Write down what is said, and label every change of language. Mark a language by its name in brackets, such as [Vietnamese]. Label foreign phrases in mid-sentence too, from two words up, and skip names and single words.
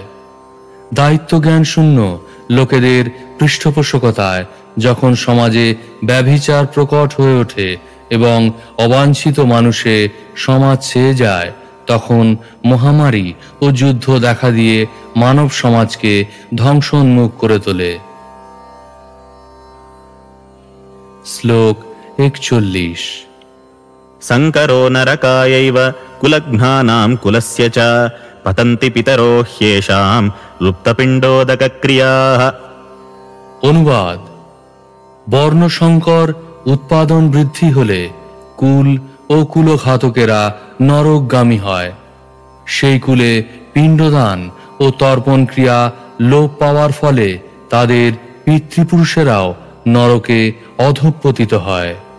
[Bangla] দায়িত্বজ্ঞান শূন্য লোকেদের পৃষ্ঠপোষকতায় যখন সমাজে ব্যভিচার প্রকট হয়ে ওঠে এবং অবাঞ্ছিত মানুষে সমাজ ছেয়ে যায়, তখন মহামারী ও যুদ্ধ দেখা দিয়ে মানব সমাজকে ধ্বংসোন্মুখ করে তোলে। শ্লোক 41। [Sanskrit] संकरो नरकायैव कुलघ्नानां कुलस्य च पतन्ति पितरो ह्येषां लुप्तपिण्डोदकक्रियाः। [Bangla] অনুবাদ: বর্ণসংকর উৎপাদন বৃদ্ধি হলে কুল ও কুলঘাতকেরা নরকগামী হয়। সেই কুলে পিণ্ডদান ও তর্পণ ক্রিয়া লোপ পাওয়ার ফলে তাদের পিতৃপুরুষেরাও নরকে অধঃপতিত হয়।